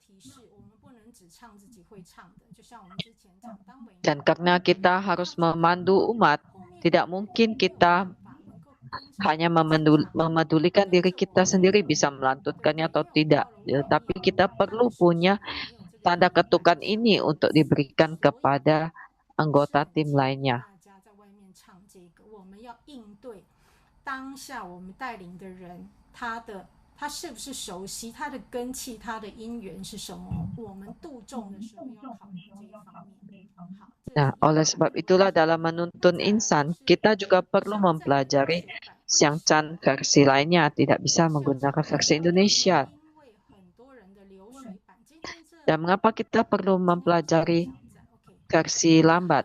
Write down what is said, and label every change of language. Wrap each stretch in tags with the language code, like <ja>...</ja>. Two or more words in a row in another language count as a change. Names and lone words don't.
<id>Dan karena kita harus memandu umat, tidak mungkin kita hanya memedulikan diri kita sendiri bisa melantunkannya atau tidak. Ya, tapi kita perlu punya tanda ketukan ini untuk diberikan kepada anggota tim lainnya.</id> <zh>当下我们带领的人，他是不是熟悉他的根气，他的因缘是什么？我们度众的时候要考虑这一方面。好，</zh> <id>Nah, oleh sebab itulah dalam menuntun insan, kita juga perlu mempelajari Xiangcan versi lainnya, tidak bisa menggunakan versi Indonesia. Dan mengapa kita perlu mempelajari versi lambat?</id>